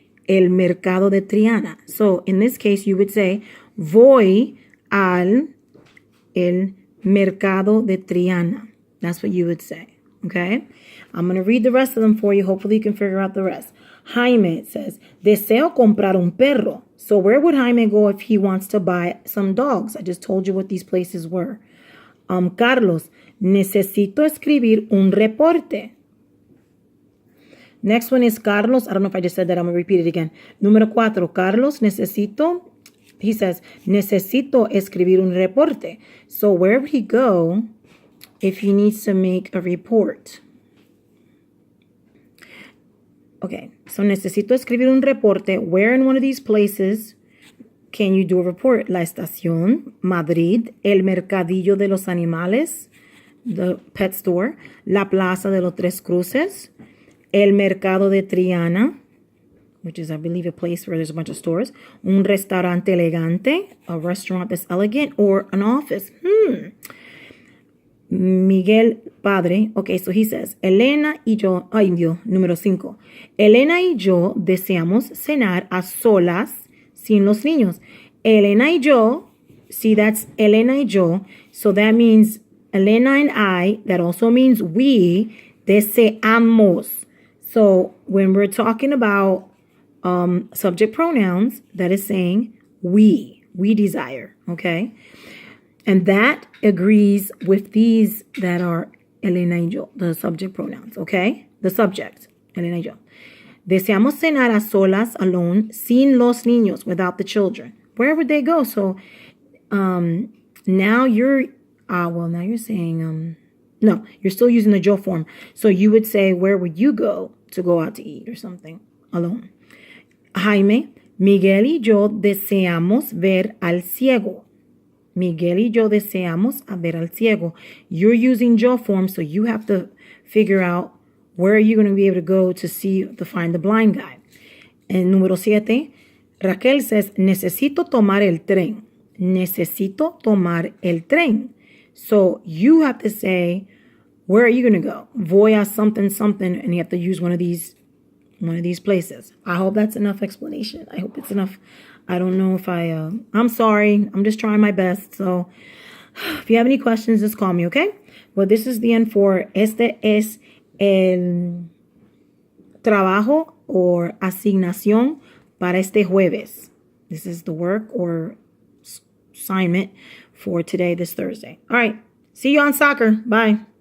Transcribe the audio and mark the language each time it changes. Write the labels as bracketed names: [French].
[English] El mercado de Triana. So in this case, you would say, [Spanish] voy al el mercado de Triana. [English] That's what you would say. Okay? I'm going to read the rest of them for you. Hopefully you can figure out the rest. Jaime, it says, [Spanish] deseo comprar un perro. [English] So where would Jaime go if he wants to buy some dogs? I just told you what these places were. [Spanish] Carlos, necesito escribir un reporte. [English] Next one is Carlos. I don't know if I just said that. I'm going to repeat it again. [Spanish] Número 4, Carlos, necesito. [English] He says, [Spanish] necesito escribir un reporte. [English] So where would he go if he needs to make a report? Okay, so [Spanish] necesito escribir un reporte. [English] Where in one of these places can you do a report? [Spanish] La estación, Madrid, el mercadillo de los animales, the pet store, la plaza de los tres cruces, [English] el mercado de Triana, which is, I believe, a place where there's a bunch of stores, [Spanish] un restaurante elegante, [English] a restaurant that's elegant, or an office. Miguel Padre, okay, so he says, [Spanish] Elena y yo, ay Dios, número 5. Elena y yo deseamos cenar a solas sin los niños. Elena y yo, [English] see, that's Elena y yo, so that means Elena and I, that also means we, [Spanish] deseamos. [English] So when we're talking about subject pronouns, that is saying we desire, okay? And that agrees with these that are Elena y yo, the subject pronouns, okay? The subject, [Spanish] Elena y yo. Deseamos cenar a solas, [English] alone, [Spanish] sin los niños, [English] without the children. Where would they go? So now you're saying, no, you're still using the yo form. So you would say, where would you go to go out to eat or something alone? [Spanish] Jaime, Miguel y yo deseamos ver al ciego. Miguel y yo deseamos ver al ciego. [English] You're using yo form, so you have to figure out where you're going to be able to go to find the blind guy. And [Spanish] número 7, Raquel [English] says, [Spanish] necesito tomar el tren. Necesito tomar el tren. [English] So you have to say, where are you going to go? [Spanish] Voy a [English] something, something, and you have to use one of these one of these places. I hope that's enough explanation. I hope it's enough. I don't know if I'm sorry. I'm just trying my best. So if you have any questions, just call me, okay? Well, this is the end for [Spanish] este es el trabajo [English] or [Spanish] asignación para este jueves. [English] This is the work or assignment for today, this Thursday. All right. See you on soccer. Bye.